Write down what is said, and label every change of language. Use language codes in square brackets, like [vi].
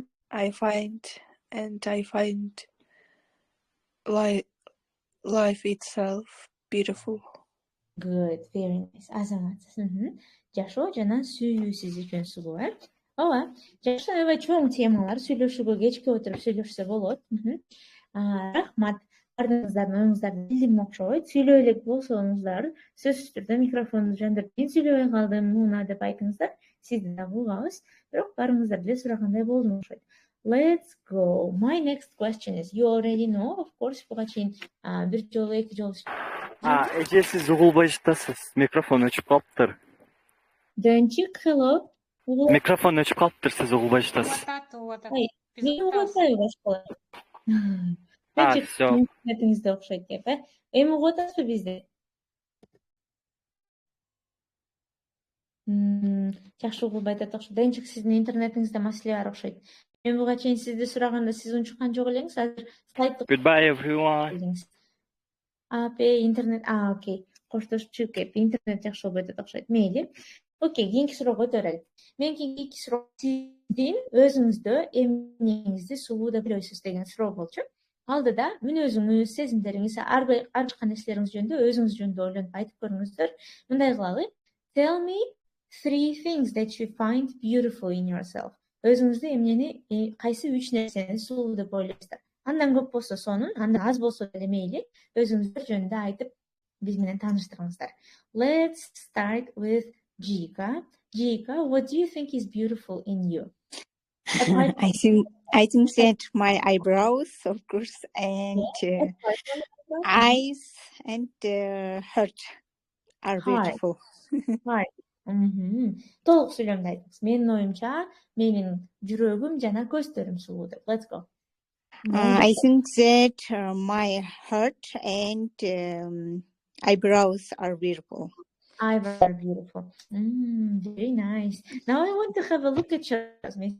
[en] I find life itself beautiful. Good, very nice. Азамат. [ky] Жашоо жана сүйүү сиз үчүн сулуу. Ооба, жашоо аябай чоң темалар, сүйлөшүүгө кечке отуруп сүйлөшсө болот. Рахмат. Бардыгыңыздардын оюңуздарды билдим окшойт. Сүйлөй элек болсоңуздар, сөзсүз түрдө микрофонду жандырып, мен сүйлөбөй калдым, муна деп айтыңыздар. Сизди да угабыз. Бирок барыңыздар деле сурагандай болдум окшойт. Let's go. [en] My next question is, you already know, of course, [ky] буга чейин бир жолу, эки жолу. Эже сиз угулбай жатасыз. Микрофон өчүп калыптыр. [en] Денчик, hello. [ky] Микрофон өчүп калыптыр, сиз угулбай жатасыз. Мен угутпайбы башкалар. Денчик, интернетиңизде окшойт деп, Эми угуп атасызбы бизди? Жакшы угулбай атат окшойт. Денчик, сиздин интернетиңизде маселе бар окшойт. Мен буга чейин сизди сураганда сиз унчуккан жок элеңиз. Азыр слайдты. [en] Goodbye everyone. [ky] Интернет, окей. Коштошуп кеп, интернет жакшы болбой атат окшойт. Мейли. Окей, кийинки суроого өтөлөлү. Менин кийинки суроо сиздин өзүңүздө эмнеңизди сулуу деп ойлойсуз деген суроо болчу. Алдыда мүнөзүңүз, сезимдериңиз, ар бир нерселериңиз жөнүндө өзүңүз жөнүндө ойлонуп айтып көрүңүздөр. Мындай кылалы. [en] Tell me 3 things that you find beautiful in yourself. [ky] Өзүңүздө эмнени, кайсы 3 нерсени сулуу деп ойлойсуздар. Андан көп болсо сонун, андан аз болсо деле мейли, өзүңүздөр жөнүндө айтып биз менен тааныштырыңыздар. [en] Let's start with Jika. Jika, what do you think is beautiful in you? I think that my eyebrows, of course, and eyes and heart are beautiful. [ky] Heart. Толук сүйлөмдү айтыңыз. Менин оюмча, менин жүрөгүм жана көздөрүм сулуу деп. [en] Let's go. I think that my heart and eyebrows are beautiful. Eyebrows are beautiful. Very nice. Now I want to have a look at yours.